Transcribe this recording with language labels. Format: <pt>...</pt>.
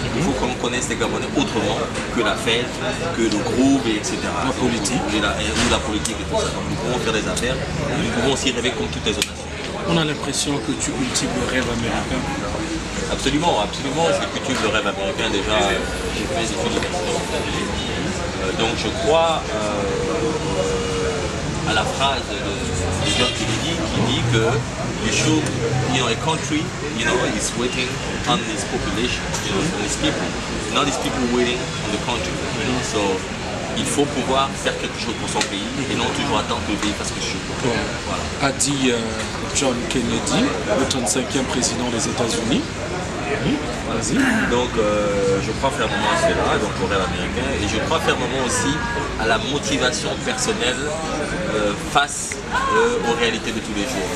<fr>Il faut qu'on connaisse les Gabonais autrement que la fête, que le groove, etc. La politique. Et la politique et tout ça. Donc nous pouvons faire des affaires, et nous pouvons aussi rêver comme toutes les autres nations. On a l'impression que tu cultives le rêve américain. Absolument, absolument. Je cultive le rêve américain déjà. J'ai fait mes études universitaires aux États-Unis. Donc je crois à la phrase de John Kennedy qui dit que</fr> <en>you should, a country, is waiting on its population, on its people, not its people waiting on the country. So</en> <fr>il faut pouvoir faire quelque chose pour son pays et non toujours attendre que le pays fasse quelque chose. Voilà. A dit John Kennedy, le 35e président des États-Unis. Vas-y. Donc je crois fermement à cela, donc au rêve américain, et je crois fermement aussi à la motivation personnelle face aux réalités de tous les jours.</fr>